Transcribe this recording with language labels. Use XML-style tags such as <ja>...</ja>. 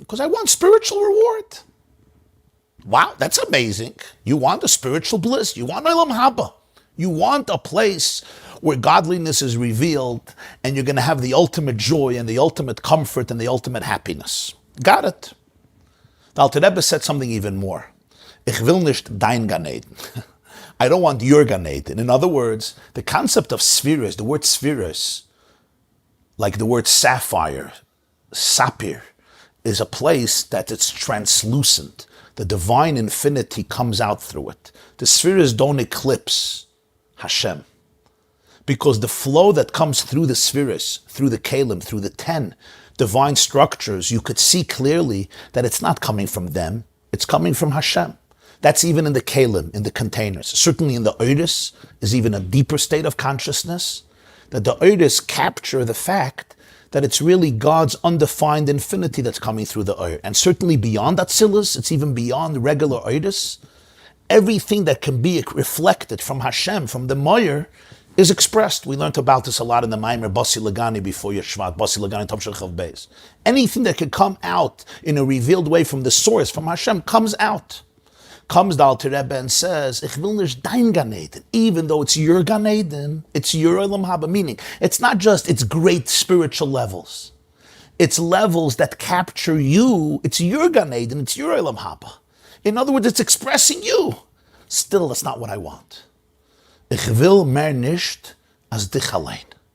<en>Because I want spiritual reward. Wow, that's amazing. You want a spiritual bliss. You want Olam Haba. You want a place where godliness is revealed and you're going to have the ultimate joy and the ultimate comfort and the ultimate happiness. Got it. The Alter Rebbe said something even more.</en> <yi>Ich will nicht dein Gan Eden.</yi> <en>I don't want your Gan Eden. In other words, the concept of spheres, the word spheres, like the word sapphire, sapphire, is a place that it's translucent. The divine infinity comes out through it. The spheres don't eclipse Hashem. Because the flow that comes through the spheres, through the kalim, through the 10 divine structures, you could see clearly that it's not coming from them, it's coming from Hashem. That's even in the kalim, in the containers. Certainly in the oiris is even a deeper state of consciousness, that the oiris capture the fact that it's really God's undefined infinity that's coming through the oir. And certainly beyond Atzilus, it's even beyond regular oiris. Everything that can be reflected from Hashem, from the Moyer, is expressed. We learned about this a lot in the Maamar Basi Lagani before Yeshvat, Basi Lagani Tov Shel Chav Beis. Anything that can come out in a revealed way from the source, from Hashem, comes out. Comes the Alter Rebbe and says, Ich will nicht dein Gan Eden. Even though it's your Gan Eden, it's your Olam Haba. Meaning, it's not just its great spiritual levels. It's levels that capture you. It's your Gan Eden, it's your Olam Haba. In other words, it's expressing you. Still, that's not what I want.</en> <yi>Ich will mehr nicht als dich allein.</yi>